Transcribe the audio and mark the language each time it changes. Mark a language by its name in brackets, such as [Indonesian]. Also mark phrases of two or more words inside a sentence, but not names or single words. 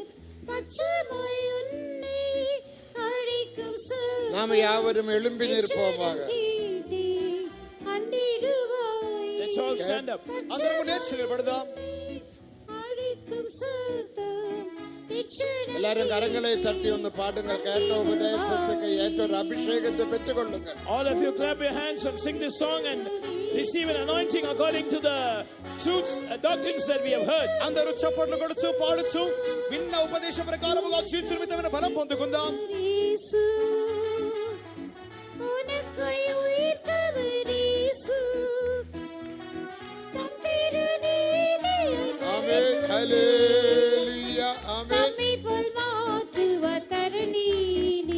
[Tamil] பட்சமாய் உன்னை அழைக்கும் சொல் நாம் யாவரும் எழும்பி நிற்போமாக. கேட்டே அண்டிடுவாய். [English] Let's all stand up. [Telugu] అందరము లేచి నిలబడదాం. [Tamil] அழைக்கும் சத்தம் ரட்சணம் எல்லாரும் கரங்களை தட்டி ஒன்று பாடுங்கள். கேட்ட உபதேசத்துக்கு ஏற்ற ஒரு அபிஷேகத்தை பெற்றுக்கொள்ளுங்கள். All of you clap your hands and sing this song and receive an anointing according to the truths and doctrines that we have heard. అందరూ చప్పట్లు కొడుచు పాడుచు విన్న ఉపదేశం ప్రకారముగా జీవించు నిమిత్తమైన బలం పొందుకుందాం. இயேசு உனக்காய் உயிர்த்தவர் இயேசு தம் திருநீதியை ஆமென். ஹல்லேலூயா. ஆமென். நம்மை போல் மாற்றுவார் தருணீனி.